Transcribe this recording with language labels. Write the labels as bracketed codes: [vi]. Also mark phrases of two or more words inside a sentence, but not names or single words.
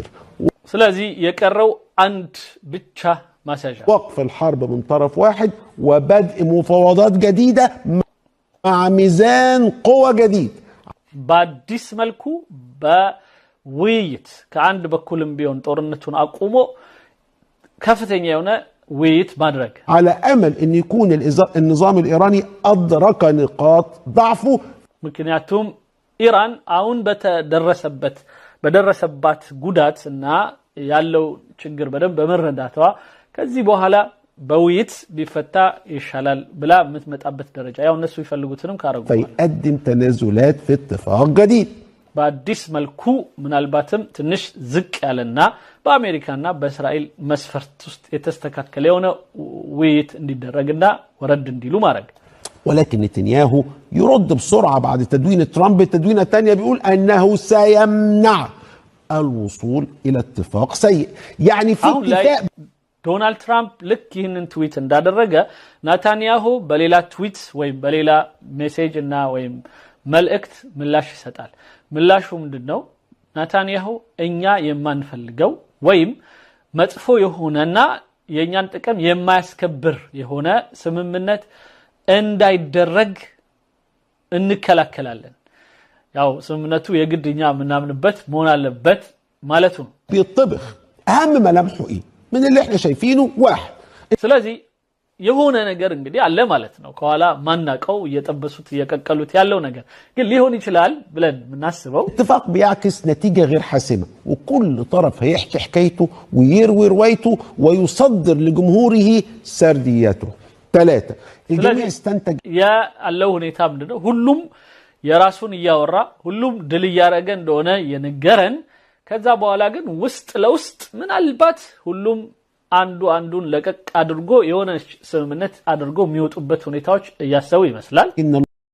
[am] ስለዚህ የቀረው አንድ ብቻ ማስያዣ [ar] وقف الحرب من طرف واحد وبدء مفاوضات جديدة مع ميزان قوة جديد. [am] በአዲስ መልኩ በውይይት ከአንድ በኩልም ቢሆን ጦርነቱን አቁሞ ከፍተኛ የሆነ ውይይት ማድረግ [ar] على أمل أن يكون النظام الإيراني أدرك نقاط ضعفه. [am] ምክንያቱም ኢራን አሁን በደረሰባት ጉዳት እና ያለው ችግር በደንብ በመረዳቷ ከዚህ በኋላ በውይይት ቢፈታ ይሻላል ብላ የምትመጣበት ደረጃ ያው እነሱ ይፈልጉትንም ካረጉ [ar] فيقدم تنازلات في اتفاق جديد. [am] በአዲስ መልኩ ምናልባትም ትንሽ ዝቅ ያለና በአሜሪካና በእስራኤል መስፈርት ውስጥ የተስተካከለ የሆነ ውይይት እንዲደረግና ወረድ እንዲሉ ማድረግ። [ar] ولكن نتنياهو يرد بسرعة بعد تدوين ترامب التدوينة الثانية بيقول أنه سيمنع الوصول إلى اتفاق سيء. يعني في اتفاق. [am] ዶናልድ ትራምፕ ልክ ይህንን ትዊት እንዳደረገ ናታንያሁ በሌላ ትዊት ወይም በሌላ ሜሴጅ እና ወይም መልእክት ምላሽ ይሰጣል። ምላሹ ምንድነው? ናታንያሁ እኛ የማንፈልገው ወይም መጥፎ የሆነና የኛን ጥቅም የማያስከብር የሆነ ስምምነት እንዳይደረግ እንከላከላለን። ያው ስምምነቱ የግድኛ ምናምንበት መሆን አለበት ማለቱ ነው። [ar] بيطبخ. أهم ملامحه إيه؟ من اللي احنا شايفينه واحد. [am] ስለዚህ የሆነ ነገር እንግዲህ አለ ማለት ነው። ከኋላ ማናቀው እየጠበሱት እየቀቀሉት ያለው ነገር ግን ሊሆን ይችላል ብለን ምናስበው [ar] اتفاق بيعكس نتيجة غير حاسمة وكل طرف هيحكي حكايته ويروي روايته ويصدر لجمهوره سردياته. 3 الجميع استنتج [am] ያለው ሁኔታ ምንድነው? ሁሉም የራሱን ያወራ ሁሉም ድል ያረገ እንደሆነ የነገረን ከዛ በኋላ ግን ውስጥ ለውስጥ ምናልባት ሁሉም አንዱን ለቀቅ አድርጎ የሆነ ስምምነት አድርጎ የሚወጡበት ሁኔታዎች ያሰው ይመስላል።